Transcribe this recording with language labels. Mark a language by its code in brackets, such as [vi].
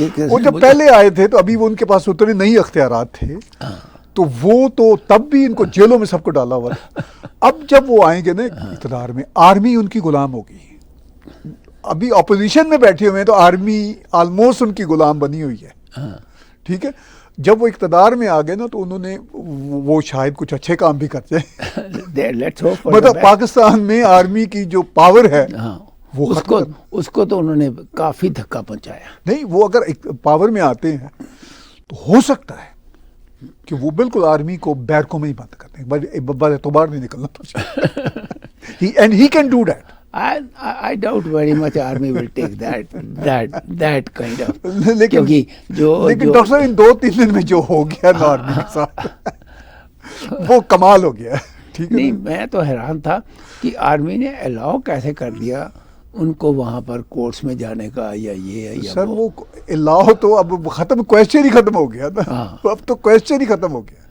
[ur] وہ جب پہلے آئے تھے تو ابھی وہ ان کے پاس اتنے نہیں اختیارات تھے، تو وہ تو تب بھی ان کو جیلوں میں سب کو ڈالا ہوا تھا۔ اب جب وہ آئیں گے نا اقتدار میں، آرمی ان کی غلام ہوگی۔ ابھی اپوزیشن میں بیٹھے ہوئے ہیں تو آرمی آلموسٹ ان کی غلام بنی ہوئی ہے، ٹھیک ہے۔ جب وہ اقتدار میں آ گئے نا تو انہوں نے وہ شاید کچھ اچھے کام بھی کرتے ہیں۔ مطلب پاکستان میں آرمی کی جو پاور ہے وہ اس کو تو انہوں نے کافی دھکا پہنچایا۔ نہیں، وہ اگر پاور میں آتے ہیں تو ہو سکتا ہے کہ وہ بالکل آرمی کو بیرکوں میں ہی بند کر دیں، بس اعتبار نہیں نکلنا۔ [en] And he can do that. I doubt very much army will take that kind of. [ur] لیکن ڈاکٹر صاحب ان 2-3 دن میں جو ہو گیا نا آرمی کے ساتھ وہ کمال ہو گیا، ٹھیک ہے۔ نہیں، میں تو حیران تھا کہ آرمی نے الاؤ کیسے کر دیا ان کو وہاں پر کورٹس میں جانے کا، یا یہ یا سر وہ الاؤ تو اب ختم، کویسچن ہی ختم ہو گیا نا، اب تو کویسچن ہی ختم ہو گیا،